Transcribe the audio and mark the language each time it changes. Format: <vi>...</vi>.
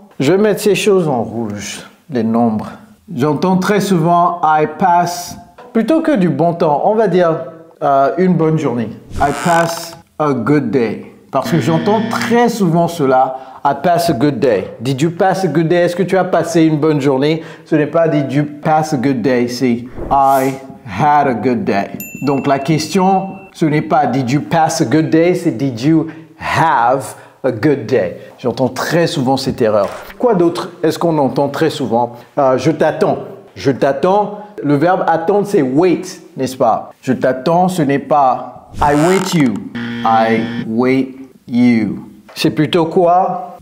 <fr>Je vais mettre ces choses en rouge, les nombres. J'entends très souvent</fr> <en>I pass,</en> <fr>plutôt que du bon temps, on va dire une bonne journée.</fr> <en>I pass a good day.</en> <fr>Parce que j'entends très souvent cela.</fr> <en>I pass a good day. Did you pass a good day?</en> <fr>Est-ce que tu as passé une bonne journée? Ce n'est pas</fr> <en>did you pass a good day,</en> <fr>c'est</fr> <en>I had a good day.</en> <fr>Donc la question, ce n'est pas</fr> <en>did you pass a good day,</en> <fr>c'est</fr> <en>did you have a good day.</en> <fr>J'entends très souvent cette erreur. Quoi d'autre est-ce qu'on entend très souvent? Je t'attends. Je t'attends. Le verbe attendre, c'est wait, n'est-ce pas? Je t'attends, ce n'est pas</fr> <en>I wait you. I wait you.</en> <fr>C'est plutôt quoi?</fr>